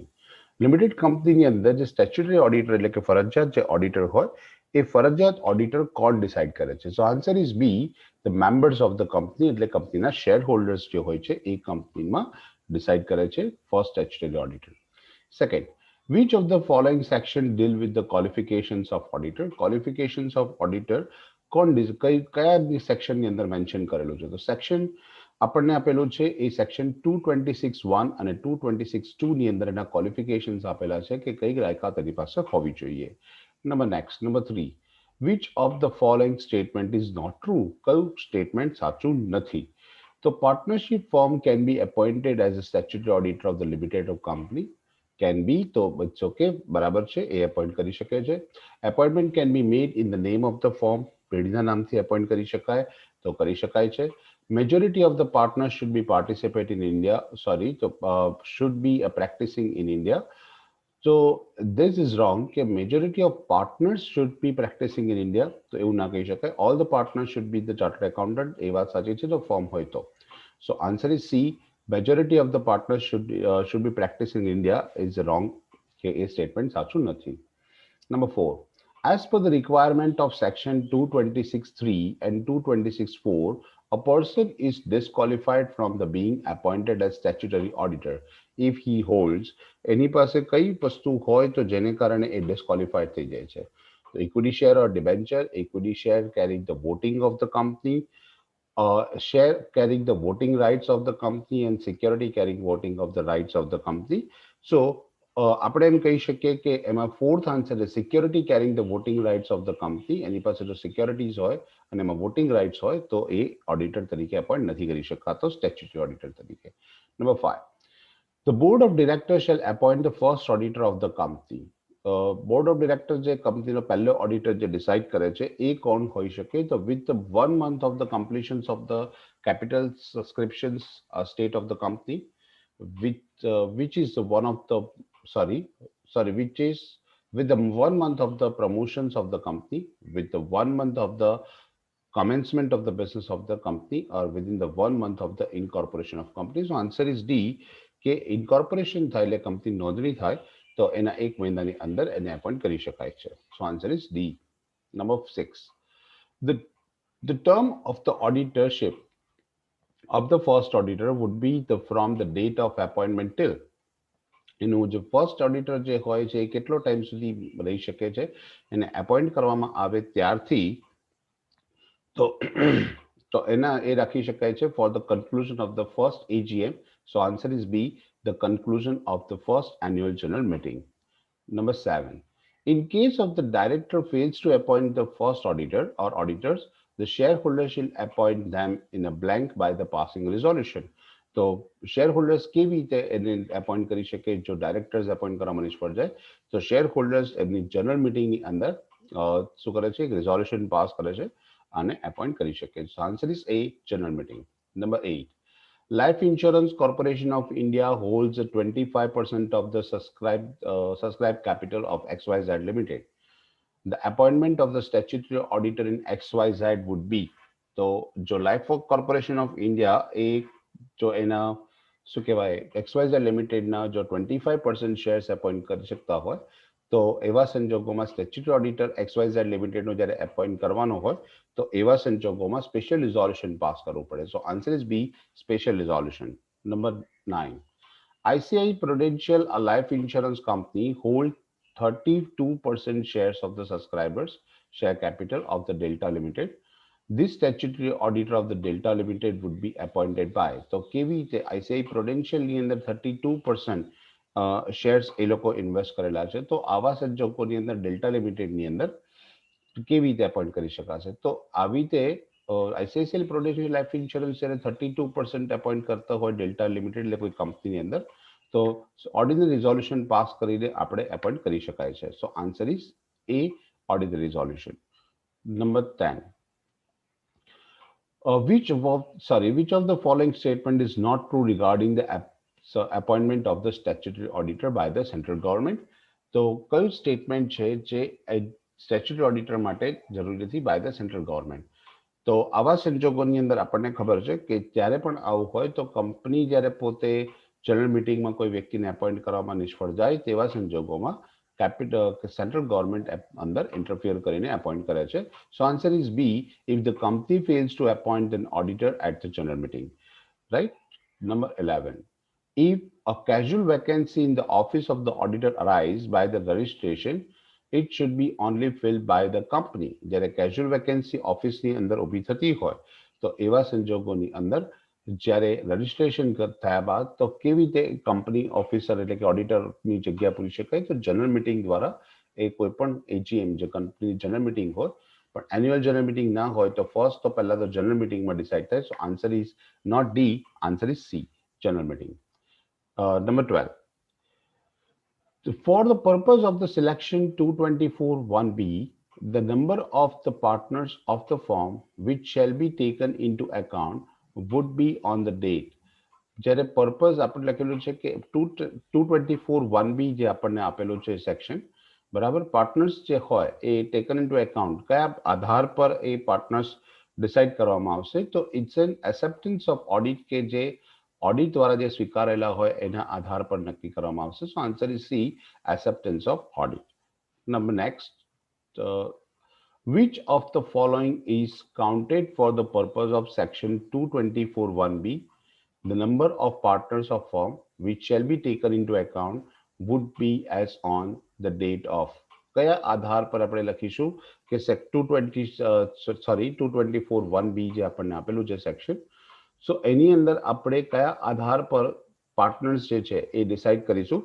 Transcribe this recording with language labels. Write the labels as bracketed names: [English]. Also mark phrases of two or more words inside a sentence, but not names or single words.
[Gujarati] લિમિટેડ કંપનીની અંદર જે [English] statutory auditor [Gujarati] એટલે કે ફરજિયાત જે ઓડિટર હોય એ ફરજિયાત ઓડિટર કોણ ડિસાઇડ કરે છે? [English] So answer is B, the members of the company [Gujarati] એટલે કંપનીના [English] share holders [Gujarati] જે હોય છે એ કંપનીમાં ડિસાઇડ કરે છે [English] first statutory auditor. [Gujarati] સેકન્ડ, [English] which of the following section deal with the qualifications of auditor? Qualifications of auditor [Gujarati] કોણ કયા સેક્શનની અંદર મેન્શન કરેલું છે? તો સેક્શન આપણને આપેલું છે એ સેક્શન 226(1) અને 226(2) ની અંદર એના ક્વોલિફિકેશન્સ આપેલા છે કે કઈ લાયકાત એની પાસે હોવી જોઈએ. નંબર 3, [English] which of the following statement is not true? [Gujarati] કયું સ્ટેટમેન્ટ સાચું નથી? [English] તો partnership firm can be appointed as a statutory auditor of the limited of company. can be [Gujarati] તો [English] it's okay, [Gujarati] બરાબર છે, એ એપોઇન્ટ કરી શકે છે. [English] appointment can be made in the name of the firm, [Gujarati] પેઢીના નામથી એપોઇન્ટ કરી શકાય તો કરી શકાય છે. [English] Majority of the partners should be participate in India. Sorry, so should be practicing in India. So this is wrong. [Gujarati] કે [English] majority of partners should be practicing in India. [Gujarati] તો એવું ના કહી શકાય. [English] All the partners should be the chartered accountant. [Gujarati] એ વાત સાચી છે જો ફોર્મ હોય તો. [English] So answer is C. Majority of the partners should be practicing in India is wrong. [Gujarati] કે એ સ્ટેટમેન્ટ સાચું નથી. [English] Number 4. As per the requirement of section 226(3) and 226(4), a person is disqualified from the being appointed as statutory auditor if he holds. [Gujarati] એની પાસે કઈ વસ્તુ હોય તો જેને કારણે એ ડિસ્ક્વોલિફાઈડ થઈ જાય છે? [English] તો equity share or debenture, equity share carrying the voting of the company, share carrying the voting rights of the company, and security carrying voting of the rights of the company. [Gujarati] So આપણે એમ કહી શકીએ કે એમાં [English] fourth answer [Gujarati] છે [English] security carrying the voting rights of the company. [Gujarati] એની પાસે જો સિક્યોરિટીઝ હોય અને એમાં [English] voting rights [Gujarati] હોય તો એ ઓડિટર તરીકે અપોઇન્ટ નથી કરી શકાતો [English] statutory auditor [Gujarati] તરીકે. નંબર 5. [English] The board of directors shall appoint the first auditor of the company. board of director [Gujarati] જે કંપનીનો પહેલો ઓડિટર જે ડિસાઇડ કરે છે એ કોણ હોઈ શકે? [English] તો with the 1 month of the completions of the capital subscriptions state of the company, which is one of the which is with the 1 month of the promotions of the company, with the 1 month of the commencement of the business of the company, or within the 1 month of the incorporation of company. So answer is D, [Gujarati] કે ઇન્કોર્પોરેશન થાય એટલે કંપની નોંધણી થાય તો એના 1 મહિનાની અંદર એને એપોઇન્ટ કરી શકાય છે. [English] So answer is D. Number 6. The term of the auditorship of the first auditor would be from the date of appointment till. [Gujarati] એનું જે [English] first auditor [Gujarati] જે હોય છે એ કેટલો ટાઈમ સુધી રહી શકે છે? એને એપોઇન્ટ કરવામાં આવે ત્યારથી તો એના એ રાખી શકાય છે [English] for the conclusion of the first AGM. So answer is B, the conclusion of the first annual general meeting. Number 7. In case of the director fails to appoint the first auditor or auditors, the shareholder shall appoint them in a blank by the passing resolution. [Gujarati] તો શેરહોલ્ડર્સ કેવી રીતે એને એપોઇન્ટ કરી શકે? જો ડાયરેક્ટર્સ એપોઇન્ટ કરવામાં નિષ્ફળ જાય તો શેરહોલ્ડર્સ એમની જનરલ મિટિંગની અંદર શું કરે છે? એક રિઝોલ્યુશન પાસ કરે છે અને એપોઇન્ટ કરી શકે. [English] So answer is A, general meeting. Number 8. Life Insurance Corporation of India holds 25% of the subscribed capital of XYZ Limited. The appointment of the statutory auditor in XYZ would be. [Gujarati] તો જો લાઈફ કોર્પોરેશન ઓફ ઇન્ડિયા એ જો એના શું કહેવાય XYZ લિમિટેડના જો 25% શેર્સ એપોઇન્ટ કરી શકતા હોય તો એવા સંજોગોમાં [English] statutory auditor [Gujarati] XYZ લિમિટેડનો જ્યારે એપોઇન્ટ કરવાનો હોય તો એવા સંજોગોમાં [English] special resolution [Gujarati] પાસ કરવું પડે. [English] So answer is B, special resolution. Number 9. ICICI Prudential, a life insurance company, hold 32% shares of the subscribers share capital of the Delta Limited. This statutory auditor of the Delta Limited would be appointed by. [Gujarati] તો કેવી રીતે ICICI Prudential ની અંદર 32% શેર્સ એ લોકો ઇન્વેસ્ટ કરેલા છે તો આવા સંજોગોની અંદર ડેલ્ટા લિમિટેડની અંદર કેવી રીતે એપોઇન્ટ કરી શકાશે? તો આવી રીતે ICICI Prudential લાઈફ ઇન્સ્યોરન્સ જ્યારે 32% એપોઇન્ટ કરતા હોય ડેલ્ટા લિમિટેડ એટલે કોઈ કંપનીની અંદર તો [English] ordinary resolution [Gujarati] પાસ કરીને આપણે એપોઇન્ટ કરી શકાય છે. [English] So answer is A, ordinary resolution. Number 10. which of the following statement is not true regarding the appointment of the statutory auditor by the central government? [Gujarati] તો કયું સ્ટેટમેન્ટ છે જે સ્ટેચ્યુટરી ઓડિટર માટે જરૂરી નથી [English] by the central government? [Gujarati] તો આવા સંજોગોની અંદર આપણને ખબર છે કે જ્યારે પણ આવું હોય તો કંપની જ્યારે પોતે જનરલ મિટિંગમાં કોઈ વ્યક્તિને એપોઇન્ટ કરવામાં નિષ્ફળ જાય તેવા સંજોગોમાં [English] central government [Gujarati] અંદર ઇન્ટરફિયર કરીને એપોઇન્ટ કરે છે. [English] So answer is B, if the company fails to appoint an auditor at the general meeting. Right? Number 11. If a casual vacancy in the office of the auditor arise by the registration, it should be only filled by the company. [Gujarati] જ્યારે [English] casual vacancy [Gujarati] ઓફિસની અંદર ઊભી થતી હોય તો એવા સંજોગોની અંદર જ્યારે રજિસ્ટ્રેશન થયા બાદ તો કેવી રીતે કંપની ઓફિસર એટલે કે ઓડિટરની જગ્યા પૂરી શકાય? તો જનરલ મિટિંગ દ્વારા એ કોઈ પણ એજીએમ જે કંપની જનરલ મિટિંગ હોય પણ [English] annual general meeting [Gujarati] ના હોય તો ફર્સ્ટ તો પહેલા તો જનરલ મિટિંગમાં ડિસાઇડ થાય. [English] So answer is not D, answer is C, general meeting. Number 12. For the purpose of the selection 224(1)(b), the number of the partners of the firm which shall be taken into account would be on the date. [Gujarati] જ્યારે પર્પઝ આપણે લખેલું છે કે 224(1)(b) જે આપણને આપેલું છે સેક્શન, બરાબર, પાર્ટનર્સ જે હોય એ [English] taken into account [Gujarati] કયા આધાર પર એ પાર્ટનર્સ ડિસાઇડ કરવામાં આવશે? તો [English] it's an acceptance of audit [Gujarati] કે જે ઓડિટ દ્વારા જે સ્વીકારેલા હોય એના આધાર પર નક્કી કરવામાં આવશે. [English] So answer is C, acceptance of audit. Number next, which of the following is counted for the purpose of section 224(1)(b)? The number of partners of firm which shall be taken into account would be as on the date of. [Gujarati] કયા આધાર પર આપણે લખીશું કે 224(1)(b) જે આપણને આપેલું છે સેક્શન, સો એની અંદર આપણે કયા આધાર પર પાર્ટનર્સ જે છે એ ડિસાઇડ કરીશું?